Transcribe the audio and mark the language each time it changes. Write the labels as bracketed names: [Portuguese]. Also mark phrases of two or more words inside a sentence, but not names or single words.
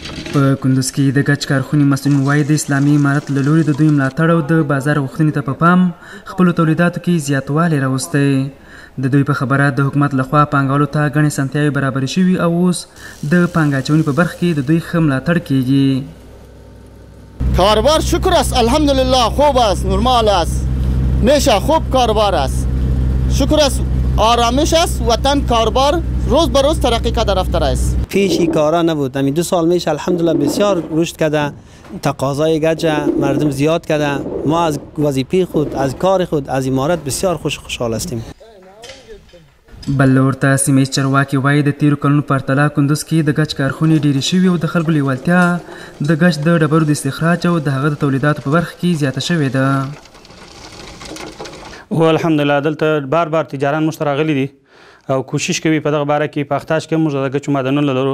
[Pashto] په کندوز کې د ګچ کارخونې مسؤلین وایي د اسلامي امارت له لوري د دوی ملاتړ او د بازار غوښتنې ته په پام خپلو تولیداتو کې زیاتوالی راوستی. د دوی په خبره د حکومت لخوا پانګوالو ته ګڼې اسانتیاوې برابرې شوي او اوس د پانګه اچونې په برخه کې د دوی ښه ملاتړ کیږي. [Persian] کاروبار شکر است، الحمدلله خوب است، نرمال است، میشه خوب کاروبار است، شکر است، آرامش است، وطن کاروبار روز به روز ترقی کرده رفته است. پیشی کارا نبود، همین 2 سال میشه الحمدلله بسیار رشد کرده، تقاضای گچ مردم زیاد کرده. ما از وظیفه خود، از کار خود، از امارت بسیار خوشحال هستیم. [Pashto] بل ورته سیمه ییز چارواکي وایي د تیرو کلونو په پرتله کندوز کې د ګچ کارخونې ډیرې شوي او د خلکو لیوالتیا د ګچ د ډبرو د استخراج او د هغه د تولیداتو په برخه کې زیاته شوې ده. هو الحمدلله دلته بار بار تجاران موږ ته راغلي دي او کوشش کوي په دغه باره کې په اختاش کې موږ د ګچو معدنونه لرو.